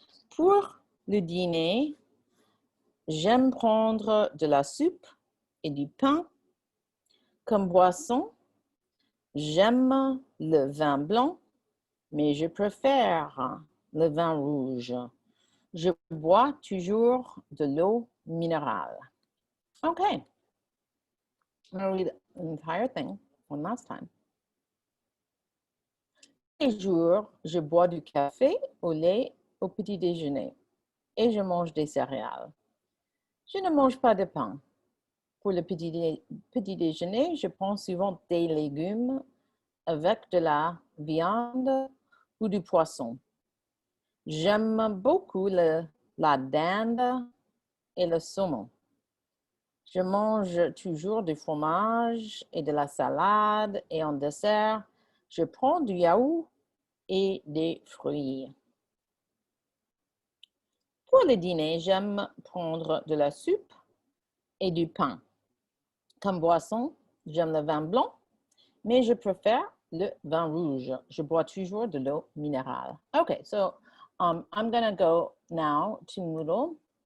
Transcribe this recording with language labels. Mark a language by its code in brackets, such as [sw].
[fr] Pour le dîner, j'aime prendre de la soupe et du pain. Comme boisson, j'aime le vin blanc, mais je préfère le vin rouge. Je bois toujours de l'eau minérale. [en] Okay. I'm going to read the entire thing one last time. [fr] Tous les jours, je bois du café au lait au petit déjeuner et je mange des céréales. Je ne mange pas de pain. Pour le petit déjeuner, je prends souvent des légumes avec de la viande ou du poisson. J'aime beaucoup la dinde et le saumon. Je mange toujours du fromage et de la salade et en dessert, je prends du yaourt et des fruits. Pour le dîner, j'aime prendre de la soupe et du pain. Comme boisson, j'aime le vin blanc, mais je préfère le vin rouge. Je bois toujours de l'eau minérale. [en] Okay, so I'm going to go now to Moodle.